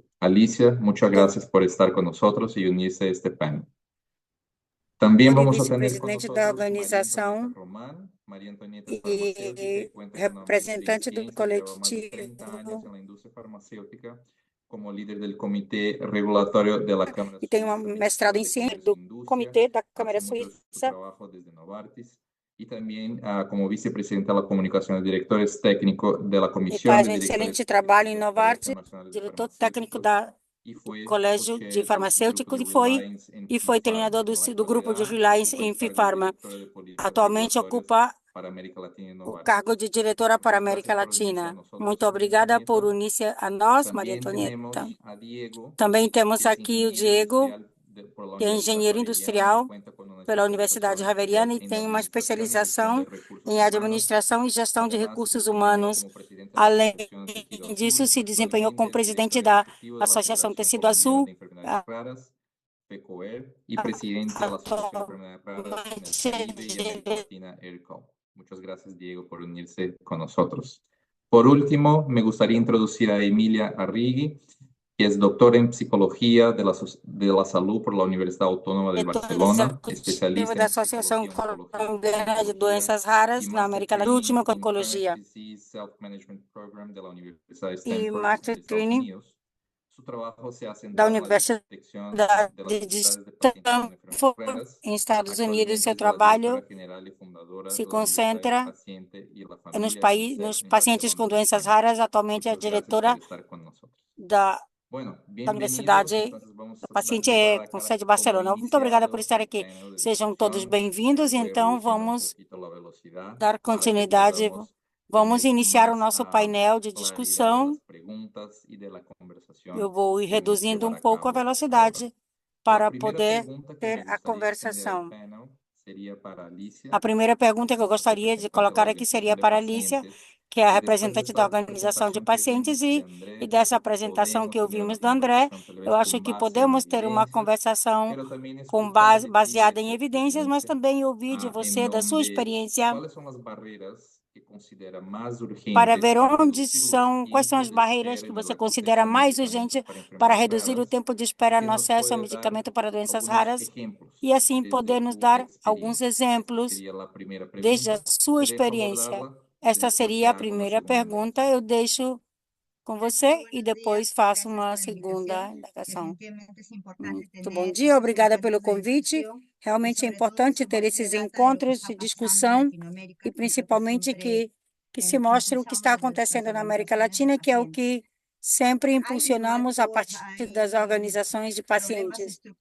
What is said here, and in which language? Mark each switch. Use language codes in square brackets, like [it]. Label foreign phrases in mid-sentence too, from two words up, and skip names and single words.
[es] Alicia, muchas gracias por estar con nosotros y unirse a este panel. También vamos a tener con [pt] Vice-presidente [es] nosotros [pt] da [es] María [pt] organização [es] Antonieta Román. María Antonieta es [pt] e [es] farmacéutica y cuenta con una maestría en [pt] representante do [es] ciencias, lleva más de 30 años [pt] coletivo [es] en la industria farmacéutica como líder del Comité Regulatorio de la Cámara [pt] e tem [es] Suiza [pt] um mestrado em [es] Mexicana de [pt] ciência [es] Comercio [pt] do [es] e Industria. [pt] Comitê da Câmara [es] Hace mucho su [pt] Suíça [es] trabajo desde Novartis y también como vicepresidenta de la comunicación de directores técnicos de la [pt] e [es] Comisión [pt] faz [es] de [pt] um [es] Directores [pt] excelente trabalho em [es] Técnicos del [pt] Novartis, [es] Colegio Nacional de [pt] diretor técnico [es] Farmacéuticos [pt] do [es] y fue [pt] Colégio de [es] co-chair del grupo [pt] Farmacêuticos [es] de [pt] e [es] Reliance en [pt] foi [es] FIFARMA. [pt] treinador [es] En la [pt] do grupo de [es] actualidad [pt] Reliance [es] ocupa el [pt] em [es] cargo de [pt] FIFARMA. [es] directora de políticas [pt] Atualmente [es] regulatorias [pt] ocupa [es] para América Latina y [pt] o [es] Novartis. [pt] cargo de diretora para a [es] Muchas [pt] América [es] gracias por unirse a [pt] Latina. [es] nosotros, [pt] Muito [es] María [pt] obrigada por [es] Antonieta. [pt] unir-se a nós, Maria [es] También [pt] Antonieta. [es] tenemos a Diego, [pt] Também temos [es] que es [pt] aqui o [es] ingeniero [pt] Diego, [es] industrial por la [pt] que é [es] Universidad [pt] engenheiro [es] Javeriana y [pt] industrial [es] cuenta con una [pt] pela Universidade [es] especialización [pt] Javeriana e [es] en [pt] tem uma [es] administración y gestión [pt] especialização [es] de recursos [pt] em [es] humanos. [pt] administração e gestão de [es] Además, se [pt] recursos [es] desempeñó [pt] humanos. [es] como presidente de la [pt] Além [es] Asociación Tejido [pt] disso, [es] Azul. [pt] se desempenhou como [es] Actualmente es [pt] presidente [es] director [pt] da [es] ejecutivo de la [pt] Associação [es] Federación [pt] Tecido [es] Colombiana [pt] Azul, [es] de Enfermedades Raras, FECOER, y presidente de la Asociación de Enfermedades Raras en el Caribe y América [pt] atualmente [es] Latina, ERCOL. Muchas gracias, Diego, por unirse con nosotros. Por último, me gustaría introducir a Emilia Arrighi, que es doctora en Psicología de la Salud por la Universidad Autónoma de [pt] Diretora [es] Barcelona, [pt] executiva [es] especialista [pt] da [es] en [pt] Associação [es] psicología oncológica [pt] Colombiana de [es] y [pt] Doenças [es] oncología, [pt] Raras [es] y [pt] na [es] Master [pt] América Latina, [es] Training [pt] última com [es] en Chronic [pt] Oncologia, [en] Disease Self-Management Program [es] de la Universidad de [pt] e [es] Stanford [pt] Master [es] de Estados [pt] Training [es] Unidos. Su trabajo se ha [pt] da [es] centrado en la [pt] Universidade [es] detección de las [pt] de [es] necesidades de pacientes con enfermedades [pt] Stanford, [es] raras. [pt] em Estados Unidos. [es] Actualmente [pt] Seu [es] es la directora [pt] trabalho [es] general y fundadora [pt] se [es] de la Universidad del [pt] concentra [es] Paciente y la [pt] nos, [es] Familia Cáncer [pt] nos [es] en [pt] pacientes com [es] Barcelona, [pt] doenças [es] España. [pt] raras. Atualmente é [es] Muchas gracias por [pt] diretora [es] estar con nosotros. [pt] da [es] Bueno, [pt] Universidade [es] bienvenidos. Entonces vamos [pt] do [es] a [pt] Paciente [es] recordar [pt] com sede em [es] cómo ha [pt] Barcelona. Muito obrigada por [es] iniciado [pt] estar [es] el [pt] aqui. [es] panel de [pt] Sejam todos [es] discusión. [pt] bem-vindos. [es] Voy [pt] Então, [es] reduciendo un [pt] vamos [es] poquito la velocidad [pt] dar [es] para que [pt] continuidade. [es] podamos [pt] Vamos [es] tener [pt] iniciar o [es] más [pt] nosso painel de [es] claridad de [pt] discussão. [es] las preguntas y de la conversación [pt] Eu vou ir [es] que vamos a [pt] reduzindo [es] llevar a [pt] pouco a [es] cabo ahora. [pt] velocidade [es] La [pt] para [es] primera [pt] poder [es] pregunta que [pt] ter [es] me [pt] a [es] gustaría extender al [pt] conversação. [es] panel sería para Alicia, [pt] A primeira pergunta que eu gostaria de [es] representante de la [pt] colocar aqui [es] Organización [pt] seria [es] de [pt] para a Alicia, [es] Pacientes, [pt] que é a [es] y después de [pt] representante da [es] esta [pt] Organização de [es] presentación que [pt] Pacientes, [es] vimos de [pt] e [es] André, [pt] dessa [es] creo que [pt] apresentação que [es] podemos tener una [pt] ouvimos do André, [es] conversación tal [pt] eu [es] vez [pt] acho [es] con [pt] que [es] base en [pt] podemos ter uma [es] evidencias, [pt] conversação [es] pero también [pt] com [es] escuchar de ti, de [pt] baseada em [es] tu [pt] evidências, mas [es] experiencia, [pt] também ouvir de [es] en [pt] você, da sua [es] donde, [pt] experiência, [es] cuáles son las barreras que considera más [pt] para [es] urgentes [pt] ver [es] para [pt] onde [es] reducir los [pt] são, quais são [es] tiempos [pt] as [es] de [pt] barreiras [es] espera [pt] que [es] en el [pt] você considera [es] acceso a [pt] mais [es] medicamentos [pt] urgente [es] para [pt] para [es] enfermedades [pt] reduzir o [es] raras, [pt] tempo de [es] y [pt] espera [es] que [pt] no [es] nos [pt] acesso a [es] puede dar [pt] medicamento para doenças [es] algunos [pt] raras, e [es] ejemplos [pt] assim [es] desde [pt] poder nos [es] tu [pt] dar alguns [es] experiencia. Esta [pt] exemplos [es] sería la primera [pt] desde a [es] pregunta. [pt] sua [es] Te dejo [pt] experiência. [es] abordarla y [pt] Esta [es] después te [pt] seria a [es] hago la [pt] primeira [es] segunda. [pt] pergunta. Eu deixo com você e depois faço uma segunda indagação. Muito bom dia, obrigada pelo convite. Realmente é importante ter esses encontros de discussão e principalmente que se mostre o que está acontecendo na América Latina, que é o que sempre impulsionamos a partir das organizações de pacientes.